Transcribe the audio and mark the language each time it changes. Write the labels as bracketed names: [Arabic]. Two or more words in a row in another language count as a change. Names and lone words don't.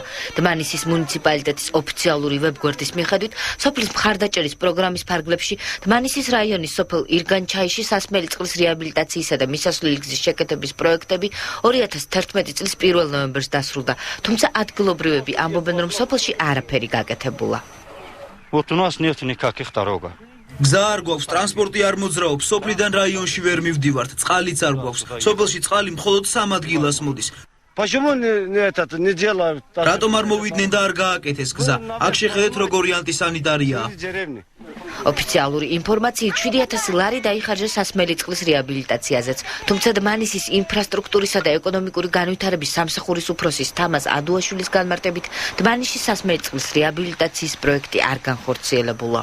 [Georgian] დმანისის მუნიციპალიტეტის ოფიციალური ვებგვერდის მიხედვით, სოფლის მხარდაჭერის პროგრამის ფარგლებში დმანისის რაიონის სოფელ ირგანჩაიში სასმელი წყლის რეაბილიტაციისა და მისასვლელი გზის შეკეთების პროექტები 2011 წლის 1 ნოემბერს დასრულდა. თუმცა ადგილობრივები ამბობენ, რომ სოფელში არაფერი გაკეთებულა. [Russian] Вот у нас нет никаких дорог. [Georgian] გზა არ გვაქვს, ტრანსპორტი არ მოძრაობს, სოფლიდან რაიონში ვერ მივდივართ, წყალიც არ გვაქვს. სოფელში წყალი მხოლოდ 3 ადგილას მოდის. [Russian] Почему не делают? [Georgian] რატომ არ მოვიდნენ და არ გააკეთეს გზა? აქ შეხედეთ როგორი ანტისანიტარია. ოფიციალური ინფორმაციით 7,000 ლარი დაიხარჯა სასმელი წყლის რეაბილიტაციაზეც. თუმცა დმანისის ინფრასტრუქტურისა და ეკონომიკური განვითარების სამსახურის უფროსის თამაზ ადუაშვილის განმარტებით, დმანისის სასმელი წყლის რეაბილიტაციის პროექტი არ განხორციელებულა.